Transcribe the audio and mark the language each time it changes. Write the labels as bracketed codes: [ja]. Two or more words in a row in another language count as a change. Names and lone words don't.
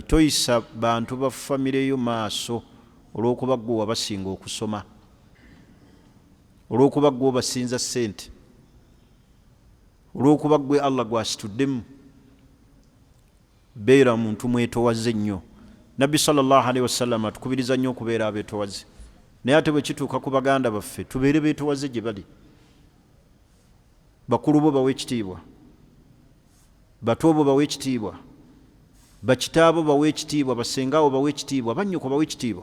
[lg] Toyisa bantu ba famire yo maaso olw'okuba ggwe wabasinga okusoma, olw'okuba ggwe obasinza ssente, olw'okuba ggwe Allah gw'asituddemu. Beera muntu mwetoowaze nnyo. Nabbi [ar] صلى الله عليه وسلم [lg] atukubiriza nnyo okubeera abeetoowaze. Naye ate bwe kituuka ku baganda baffe tubeere beetoowaze gye bali. Bakulu bo bawe ekitiibwa, bato bo bawe ekitiibwa, bakitaabo bawe ekitiibwa, basengaawo bawe ekitiibwa, bannyoko bawe ekitiibwa.